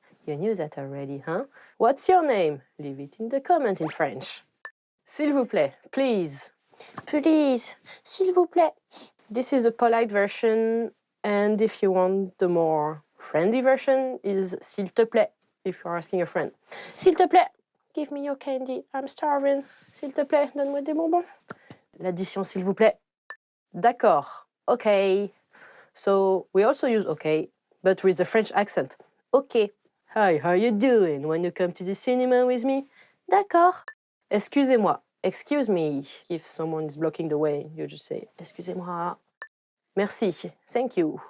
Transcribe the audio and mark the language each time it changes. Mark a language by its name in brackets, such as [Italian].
[English] You knew that already, huh? What's your name? Leave it in the comment in French. [French] S'il vous plaît. [English] Please. Please. [French] S'il vous plaît. [English] This is a polite version, and if you want the more friendly version, is [French] s'il te plaît, [English] if you're asking a friend. [French] S'il te plaît. [English] Give me your candy. I'm starving. [French] S'il te plaît, donne-moi des bonbons. L'addition, s'il vous plaît. D'accord. [English] Okay. So we also use okay, but with the French accent. Okay. Hi, how you doing? Want to come to the cinema with me? [French] D'accord. Excusez-moi. [English] Excuse me. If someone is blocking the way, you just say, [French] excusez-moi. Merci. [English] Thank you.